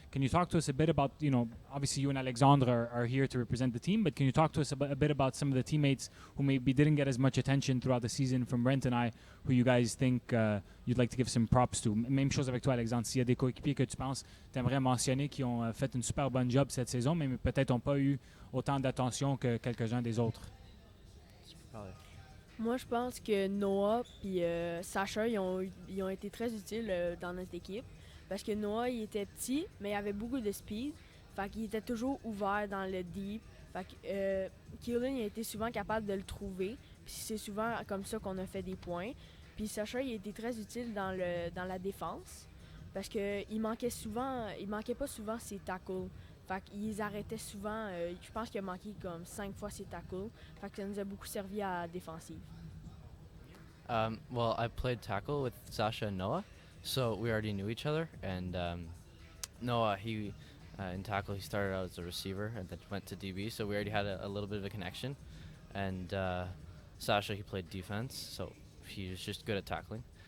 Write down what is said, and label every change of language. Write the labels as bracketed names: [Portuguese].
[English] Can you talk to us a bit about, obviously you and Alexandre are here to represent the team, but can you talk to us a bit about some of the teammates who maybe didn't get as much attention throughout the season from Brent and I, who you guys think you'd like to give some props to? [French] Même chose avec toi, Alexandre. S'il y a des coéquipiers que tu penses, tu aimerais mentionner qui ont fait une super bonne job cette saison, mais peut-être n'ont pas eu autant d'attention que quelques-uns des autres. Moi, je pense que Noah et Sacha, ils ont été très utiles dans notre équipe. Parce que Noah, il était petit, mais il avait beaucoup de speed. Fait qu'il était toujours ouvert dans le deep. Fait que Kaelan, il a été souvent capable de le trouver. Puis c'est souvent comme ça qu'on a fait des points. Puis Sacha, il a été très utile dans la défense. Parce qu'il manquait pas souvent ses tackles. Fait qu'ils arrêtaient souvent. Je pense qu'il a manqué comme 5 fois ses tackles. Fait que ça nous a beaucoup servi à la défensive. [English] Well, I played tackle with Sasha and Noah, so we already knew each other. And Noah, he in tackle, he started out as a receiver and then went to DB, so we already had a little bit of a connection. And Sasha, he played defense, so he was just good at tackling.